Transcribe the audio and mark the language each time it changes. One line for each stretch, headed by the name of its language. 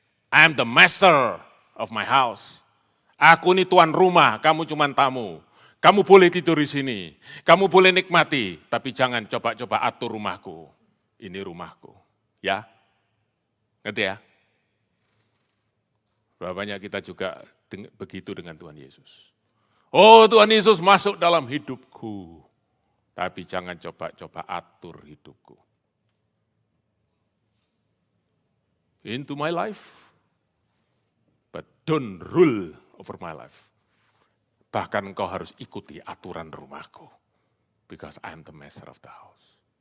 English: I am the master of my house.
Indonesian: Aku ini tuan rumah, kamu cuma tamu. Kamu boleh tidur di sini, kamu boleh nikmati, tapi jangan coba-coba atur rumahku. Ini rumahku, ya? Ngerti ya? Berapa banyak kita juga begitu dengan Tuhan Yesus. Oh, Tuhan Yesus masuk dalam hidupku, tapi jangan coba-coba atur hidupku.
English: Into my life. But don't rule over my life.
Indonesian: Bahkan engkau harus ikuti aturan rumahku.
English: Because I am the master of the house.